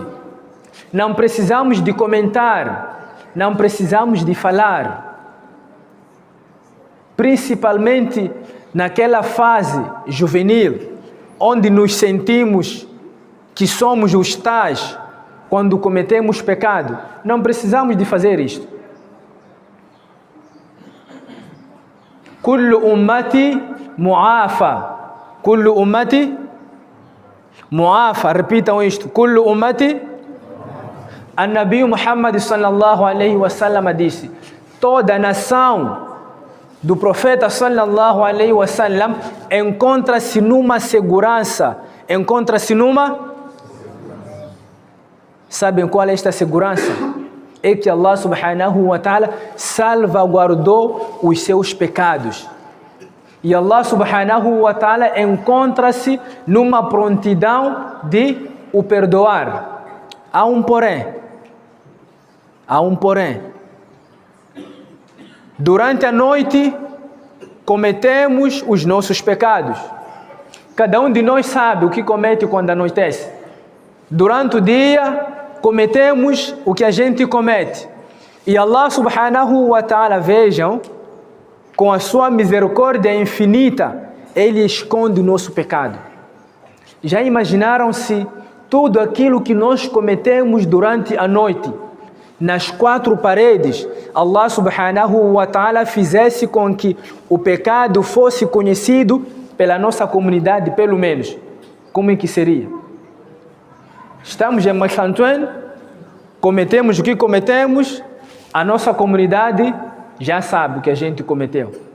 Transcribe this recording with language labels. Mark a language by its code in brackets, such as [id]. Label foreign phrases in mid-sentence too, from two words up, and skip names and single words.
[pt] Não precisamos de comentar, não precisamos de falar. Principalmente naquela fase juvenil, onde nos sentimos que somos os tais quando cometemos pecado. Não precisamos de fazer isto. [ar] كل أمتي معافى. كل أمتي معافى. [pt] Repitam isto. [ar] كل أمتي. [pt] A Nabi Muhammad [ar] صلى الله عليه وسلم [pt] disse: toda nação do profeta [ar] صلى الله عليه وسلم [pt] encontra-se numa segurança. Encontra-se numa... Sabem qual é esta segurança? É que [ar] الله سبحانه وتعالى [pt] salvaguardou os seus pecados. E [ar] الله سبحانه وتعالى [pt] encontra-se numa prontidão de o perdoar. Há um porém. Há um porém. Durante a noite, cometemos os nossos pecados. Cada um de nós sabe o que comete quando anoitece. Durante o dia, cometemos o que a gente comete. E [ar] الله سبحانه وتعالى, [pt] vejam, com a sua misericórdia infinita, Ele esconde o nosso pecado. Já imaginaram se tudo aquilo que nós cometemos durante a noite, nas quatro paredes, [ar] الله سبحانه وتعالى [pt] fizesse com que o pecado fosse conhecido pela nossa comunidade, pelo menos? Como é que seria? Estamos em Machantuan, cometemos o que cometemos, a nossa comunidade já sabe o que a gente cometeu.